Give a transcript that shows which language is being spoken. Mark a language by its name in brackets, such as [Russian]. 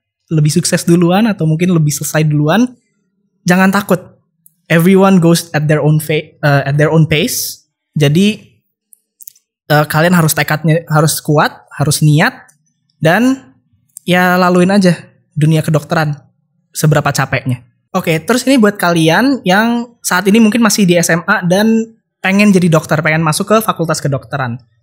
[Indonesian] lebih sukses duluan atau mungkin lebih selesai duluan, jangan takut. [English] Everyone goes at their own pace. [Indonesian] Jadi kalian harus tekadnya harus kuat, harus niat, dan ya laluin aja dunia kedokteran seberapa capeknya. Oke, terus ini buat kalian yang saat ini mungkin masih di SMA dan pengen jadi dokter, pengen masuk ke fakultas kedokteran.